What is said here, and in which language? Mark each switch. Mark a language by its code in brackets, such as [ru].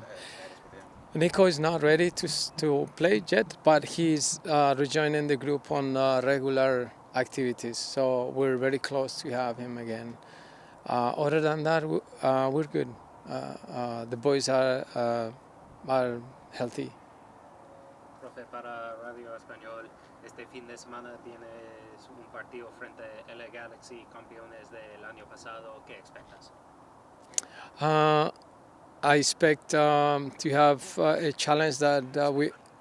[en] Status with him? Nico is not ready to play yet, but he's rejoining the group on regular activities. So we're very close to have him again. Other than that, we're good. The boys are healthy. [es] Profe, para Radio Español, este fin de semana tienes un partido frente a LA Galaxy, campeones del año pasado. ¿Qué expectas? [en] I expect to have a challenge that we.